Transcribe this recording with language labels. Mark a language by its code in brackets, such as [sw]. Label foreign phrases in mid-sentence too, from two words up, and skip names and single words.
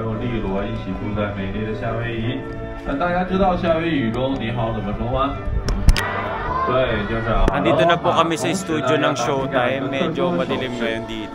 [zh] 友利罗一起住在美丽的夏威夷。那大家知道夏威夷语中你好怎么说吗？对，就是。 [tl] Andito na po kami sa studio ng Showtime. Medyo madilim ngayon dito.